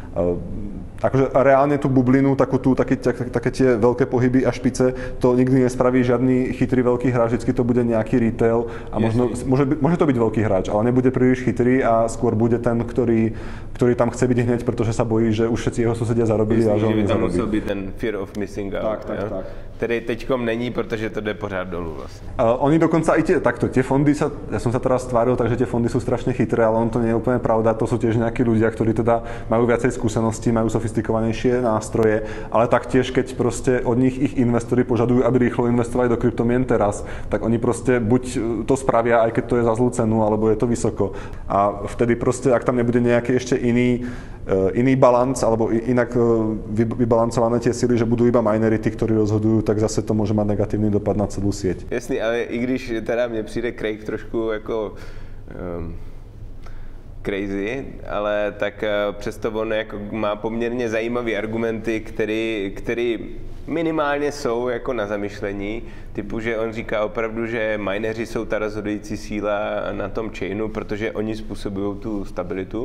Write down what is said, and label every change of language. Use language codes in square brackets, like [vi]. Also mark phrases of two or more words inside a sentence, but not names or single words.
[sk] Akože reálne tú bublinu, také tie veľké pohyby a špice, to nikdy nespraví žiadny chytrý veľký hráč, vždycky to bude nejaký retail a môže to byť veľký hráč, ale nebude príliš chytrý a skôr bude ten, ktorý tam chce byť hneď, pretože sa bojí, že už všetci jeho susedia zarobili a že on nezarobí. [cs] Musel být ten [en] fear of missing out. [cs] Tak. Který teďkom není, protože to jde pořád dolů vlastně. [sk] Oni dokonca i tie fondy ja som sa teraz stváril, takže tie fondy sú strašne chytré, ale on to nie je úplne pravda, to sú tiež nejakí ľudia, ktorí teda majú viacej skúseností, majú sofistikovanejšie nástroje, ale taktiež keď proste od nich ich investori požadujú, aby rýchlo investovali do kryptomien teraz, tak oni proste buď to spravia, aj keď to je za zlú cenu, alebo je to vysoko. A vtedy proste, ak tam nebude nejaký ešte iný balans, alebo inak vybalancované tie sily, že budú iba minery, tí, ktorí rozhodujú, tak zase to môže mať negatívny dopad na celú sieť. [cs] Jasný, ale i když teda mne přijde Craig trošku jako crazy, ale tak přesto on jako má poměrně zajímavé argumenty, které minimálně jsou jako na zamyšlení, typu, že on říká opravdu, že mineři jsou ta rozhodující síla na tom chainu, protože oni způsobují tu stabilitu.